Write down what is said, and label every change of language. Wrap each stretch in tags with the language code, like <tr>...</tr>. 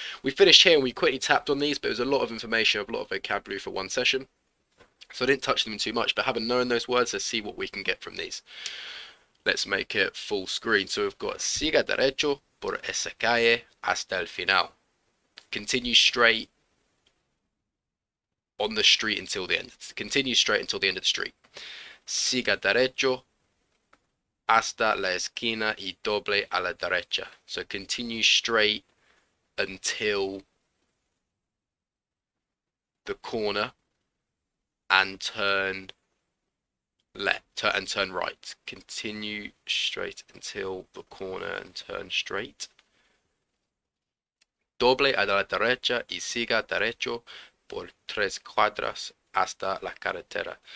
<en>We finished here and we quickly tapped on these, but it was a lot of information, a lot of vocabulary for one session. So I didn't touch them too much, but having known those words, let's see what we can get from these. Let's make it full screen. So we've got</en> <es>siga derecho por esa calle hasta el final.</es> <en>Continue straight on the street until the end. Continue straight until the end of the street.</en> <es>Siga derecho hasta la esquina y doble a la derecha.</es> <en>So continue straight until the corner and turn left and turn right. Continue straight until the corner and turn straight.</en> <es>Doble a la derecha y siga derecho por 3 cuadras hasta la carretera.</es>